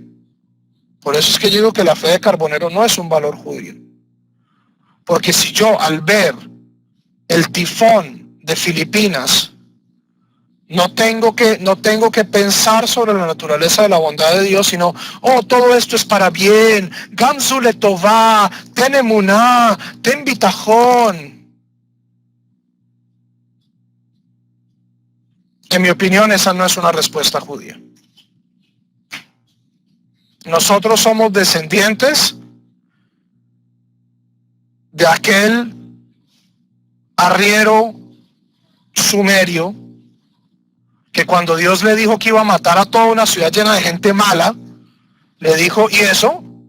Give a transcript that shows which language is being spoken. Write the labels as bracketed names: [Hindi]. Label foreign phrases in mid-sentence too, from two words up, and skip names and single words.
[Spanish] Por eso es que yo digo que la fe de Carbonero no es un valor judío. Porque si yo, al ver el tifón de Filipinas, no tengo que pensar sobre la naturaleza de la bondad de Dios, sino, oh, todo esto es para bien, [Hebrew] גם זו לטובה, תן אמונה, תן ביטחון. [Spanish] En mi opinión, esa no es una respuesta judía. Nosotros somos descendientes de aquel arriero sumerio que cuando Dios le dijo que iba a matar a toda una ciudad llena de gente mala, le dijo, ¿y eso?